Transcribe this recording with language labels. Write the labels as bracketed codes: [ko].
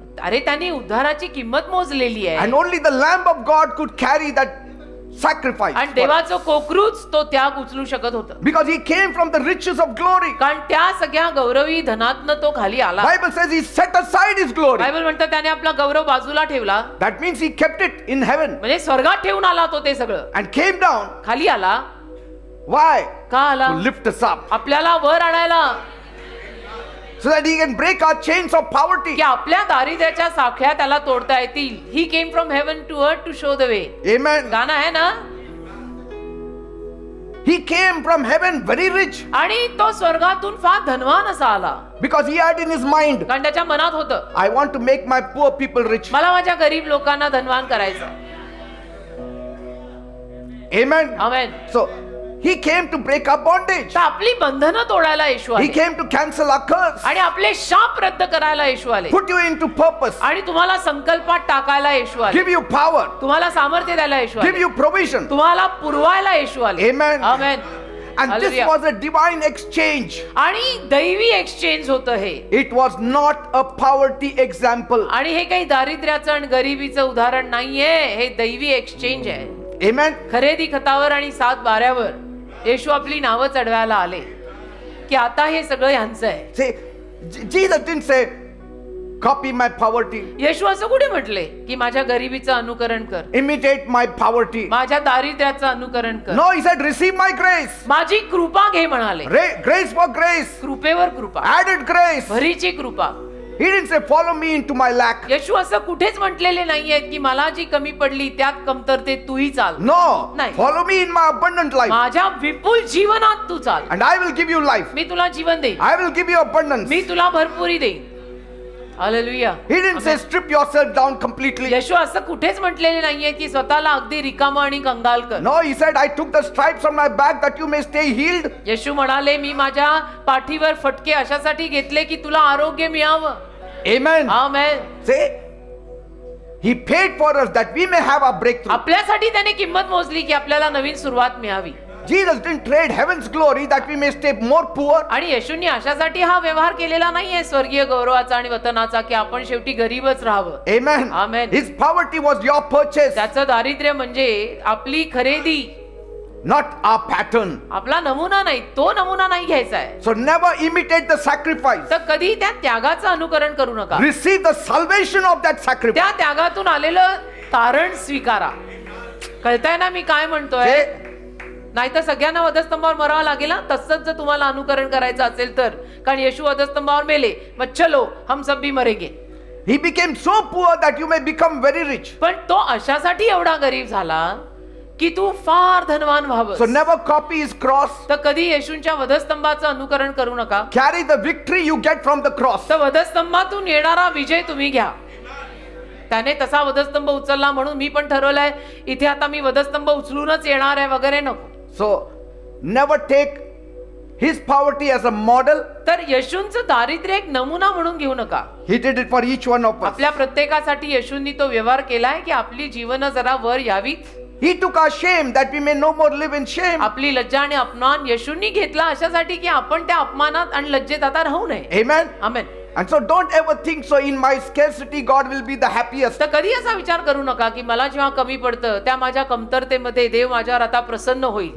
[mr] अरे त्यांनी उद्धाराची किंमत मोजलेली आहे. [en] And only the Lamb of God could carry that sacrifice. [mr] आणि देवाचं कोकरूच तो त्याग उचलू शकत होतं. [en] Because he came from the riches of glory. [mr] कारण त्या सगळ्या गौरवी धनातनं तो खाली आला. [en] Bible says he set aside his glory. [mr] Bible म्हणतं त्याने आपला गौरव बाजूला ठेवला. [en] That means he kept it in heaven [mr] म्हणजे स्वर्गात ठेवून आला तो ते सगळं. [en] and came down. [mr] खाली आला. [en] Why? [mr] का आला? [en] To lift us up [mr] आपल्याला वर आणायला, [en] so that he can break our chains of poverty. [mr] की आपल्या दारिद्र्याच्या साखळ्या त्याला तोडता येतील. [en] He came from heaven to earth to show the way. Amen. [mr] गाणं आहे ना. [en] He came from heaven very rich [mr] आणि तो स्वर्गातून फार धनवान असा आला. [en] because he had in his mind, [mr] कारण त्याच्या मनात होतं, [en] I want to make my poor people rich. [mr] मला माझ्या गरीब लोकांना धनवान करायचं. [en] Amen. [mr] Amen. [en] So he came to break our bondage. [mr] तर आपली बंधनं तोडायला येशू [en] He [mr] आले [en] came to cancel our curse, [mr] आणि आपले शाप रद्द करायला येशू आले [en] put you into purpose, [mr] आणि तुम्हाला संकल्पात टाकायला येशू आले. [en] give you power, [mr] तुम्हाला सामर्थ्य द्यायला येशू [en] give [mr] आले. [en] you provision. [mr] तुम्हाला पुरवायला येशू आले. [en] Amen. [mr] Amen. [en] And this Hallelujah. was a divine exchange. [mr] आणि दैवी एक्सचेंज होतं हे. [en] It was not a poverty example. [mr] आणि हे काही दारिद्र्याचं आणि गरिबीचं उदाहरण नाहीये, हे दैवी एक्सचेंज आहे. [en] Amen. [mr] खरेदी खतावर आणि 7 बाऱ्यावर येशू आपली नावं चढवायला आले की आता हे सगळं यांचं आहे. [en] See, Jesus didn't say, copy my poverty, [mr] येशू असं कुठे म्हटले की माझ्या गरिबीचं अनुकरण कर, [en] imitate my poverty. [mr] माझ्या दारिद्र्याचं अनुकरण कर. [en] No, he said, receive my grace. [mr] माझी कृपा घे म्हणाले. [en] Grace for grace, [mr] कृपेवर कृपा, [en] added grace. [mr] भरीची कृपा. [en] He didn't say, follow me into my lack. [mr] येशू असं कुठेच म्हटलेले नाहीये की मला जी कमी पडली त्यात कमतरतेत तूही चाल. [en] No, [mr] नाही. [en] follow me in my abundant life. [mr] माझ्या विपुल जीवनात तू चाल. [en] And I will give you life. [mr] मी तुला जीवन देईन. [en] I will give you abundance. [mr] मी तुला भरपुरी देईन. Hallelujah. [en] He didn't say, strip yourself down completely. [mr] येशू असं कुठेच म्हटलेले नाहीये की स्वतःला अगदी रिकामा आणि कंगाल कर. [en] No, he said, I took the stripes on my back that you may stay healed. [mr] येशू म्हणाले मी माझ्या पाठीवर फटके अशासाठी घेतले की तुला आरोग्य मिळावं. [en] Amen. [mr] Amen. [en] Say, he paid for us that we may have a breakthrough. [mr] आपल्यासाठी त्याने किंमत मोजली की आपल्याला नवीन सुरुवात मिळावी. [en] Jesus didn't trade heaven's glory that we may stay more poor. [mr] आणि येशूंनी अशासाठी हा व्यवहार केलेला नाहीये स्वर्गीय गौरवाचा आणि वतनाचा की आपण शेवटी गरीबच राहावं. [en] Amen. Amen. His poverty was your purchase, [mr] त्याचं दारिद्र्य म्हणजे आपली खरेदी, [en] not our pattern. [mr] आपला नमुना नाही, तो नमुना नाही घ्यायचा आहे. [en] So never imitate the sacrifice. [mr] तर कधी त्या त्यागाचं अनुकरण करू नका. [en] Receive the salvation of that sacrifice. [mr] त्या त्यागातून आलेलं तारण स्वीकारा. कळतंय ना मी काय म्हणतोय? [en] Say, [mr] नाहीतर सगळ्यांना वधस्तंभावर मरावं लागेल ना. तसंच जर तुम्हाला अनुकरण करायचं असेल तर, कारण येशू वधस्तंभावर मेले, मग [hi] चलो हम सब भी मरेंगे. [en] he became so poor that you may become very rich. [mr] पण तो अशासाठी एवढा गरीब झाला की तू फार धनवान व्हावं. [en] So never copy his cross. [mr] तर कधी येशूंच्या वधस्तंभाचं अनुकरण करू नका. [en] Carry the victory you get from the cross. [mr] तर वधस्तंभातून येणारा विजय तुम्ही घ्या. त्याने तसा वधस्तंभ उचलला म्हणून मी पण ठरवलंय इथे आता मी वधस्तंभ उचलूनच येणार आहे वगैरे नको. [en] So never take his poverty as a model. [mr] तर येशूंचं दारिद्र्य एक नमुना म्हणून घेऊ नका. [en] He did it for each one of us. [mr] आपल्या प्रत्येकासाठी येशूंनी तो व्यवहार केलाय की आपली जीवन जरा वर यावीत. [en] He took our shame that we may no more live in shame. [mr] आपली लज्जा आणि अपमान येशूंनी घेतला अशासाठी की आपण त्या अपमानात आणि लज्जेत आता राहू नये. [en] Amen. [mr] Amen. [en] And so don't ever think so in my scarcity God will be the happiest. [mr] तर कधी असा विचार करू नका की मला जेव्हा कमी पडतं त्या माझ्या कमतरतेमध्ये देव माझ्यावर आता प्रसन्न होईल.